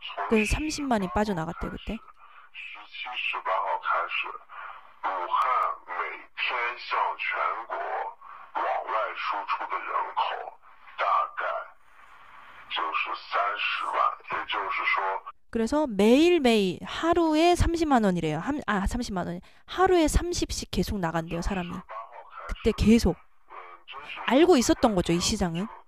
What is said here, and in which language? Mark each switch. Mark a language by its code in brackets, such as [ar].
[ko] 그래서 30만이 빠져나갔대요 그때. [zh] 17、18号开始，武汉每天向全国往外输出的人口大概就是30万，也就是说。 [ko] 그래서 매일매일 하루에 30만 원이래요. 30만 원. 하루에 30씩 계속 나간대요, 사람이. 그때 계속. 알고 있었던 거죠, 이 시장은.